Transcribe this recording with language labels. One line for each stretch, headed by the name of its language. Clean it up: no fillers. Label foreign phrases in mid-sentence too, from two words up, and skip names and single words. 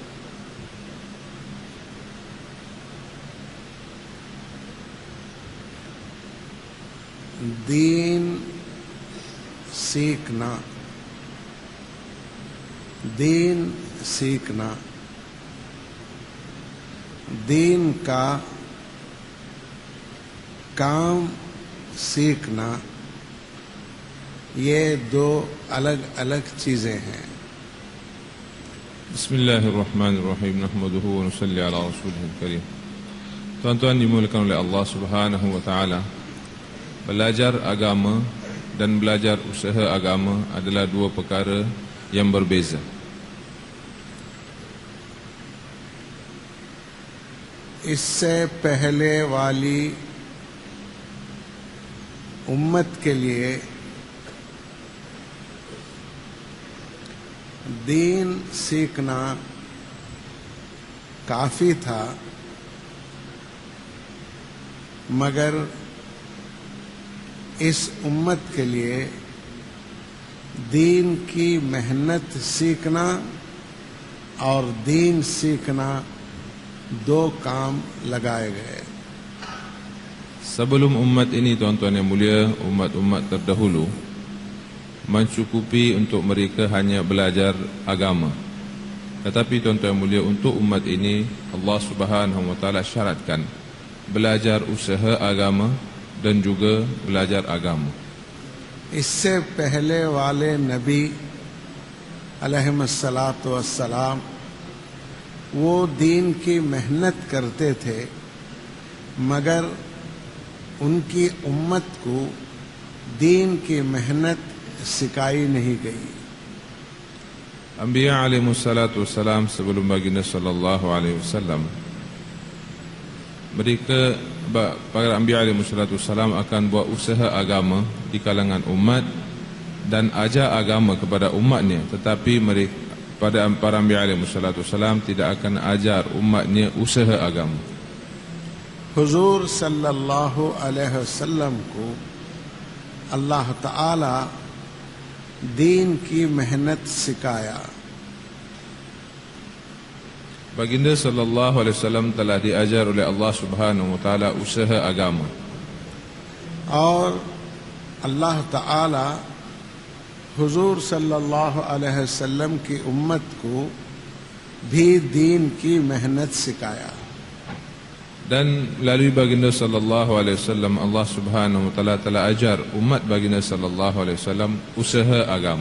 Urdu: دین سیکھنا دین کا کام سیکھنا، یہ دو الگ الگ چیزیں ہیں۔
Arabic: بسم اللہ الرحمن الرحیم نحمده ونصلی علی رسوله الکریم۔
Malay: Tuan-tuan dimuliakan oleh Allah
Arabic: سبحانه وتعالى,
Malay: belajar agama dan belajar usaha agama adalah dua perkara yang berbeza.
Urdu: اس سے پہلے والی امت کے لیے دین سیکھنا کافی تھا، مگر اس امت کے لیے دین کی محنت سیکھنا اور دین سیکھنا دو کام لگائے گئے۔
Malay: Sebelum umat ini, tuan-tuan yang mulia, umat-umat terdahulu mencukupi untuk mereka hanya belajar agama. Tetapi tuan-tuan yang mulia, untuk umat ini Allah
Arabic: سبحانه وتعالى
Malay: syaratkan belajar usaha agama dan juga belajar agama.
Urdu: اس سے پہلے والے نبی
Arabic: علیہ الصلاۃ والسلام
Urdu: وہ دین کی محنت کرتے تھے، مگر ان کی امت کو دین کی محنت سکھائی نہیں گئی۔
Malay: Anbiya
Arabic: عليه الصلاة والسلام
Malay: sebelum baginda
Arabic: صلى الله عليه وسلم,
Malay: mereka para anbiya
Arabic: عليه الصلاة والسلام
Malay: akan buat usaha agama di kalangan umat dan ajar agama kepada umatnya, tetapi mereka pada para anbiya
Arabic: عليه الصلاة والسلام
Malay: tidak akan ajar umatnya usaha agama.
Urdu: حضور
Arabic: صلی اللہ علیہ وسلم
Urdu: کو اللہ تعالی دین کی محنت سکھایا۔
Malay: Baginda
Arabic: صلى الله عليه وسلم
Malay: telah diajar oleh Allah
Arabic: سبحانه وتعالى
Malay: usaha agama.
Urdu: اور اللہ تعالی حضور
Arabic: صلی اللہ علیہ وسلم
Urdu: کی امت کو بھی دین کی محنت سکھایا۔
Malay: Dan melalui baginda
Arabic: صلى الله عليه وسلم
Malay: Allah
Arabic: سبحانه وتعالى
Malay: telah ajar umat baginda
Arabic: صلى الله عليه وسلم
Malay: usaha agama.